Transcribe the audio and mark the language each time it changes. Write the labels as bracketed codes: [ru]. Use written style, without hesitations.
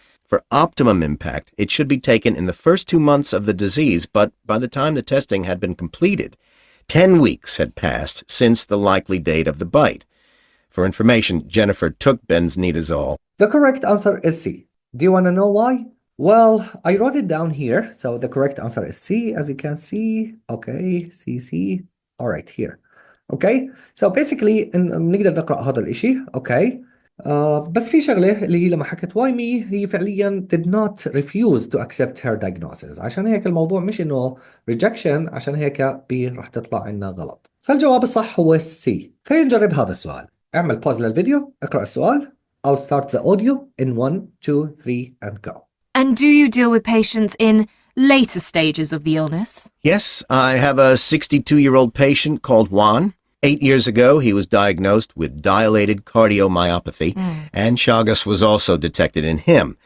[en] For optimum impact, it should be taken in the first 2 months of the disease, but by the time the testing had been completed, 10 weeks had passed since the likely date of the bite. For information, Jennifer took benznidazole. The correct answer is C. Do you want to know why? Well, I wrote it down here. So the correct answer is C, as you can see. Okay, C. All right, here. Okay, so basically [ar] بنقدر نقرأ هذا الإشي. [en] Okay. [ar] بس في شغلة اللي هي لما حكت why me هي فعليا [en] did not refuse to accept her diagnosis. [ar] عشان هيك الموضوع مش إنه [en] rejection، [ar] عشان هيك B رح تطلع عنا غلط. فالجواب الصح هو C. خلينا نجرب هذا السؤال. اعمل باوز للفيديو، اقرأ السؤال. [en] I'll start the audio in 1, 2, 3 and go. And do you deal with patients in later stages of the illness? Yes, I have a 62-year-old patient called Juan. 8 years ago, he was diagnosed with dilated cardiomyopathy, and Chagas was also detected in him.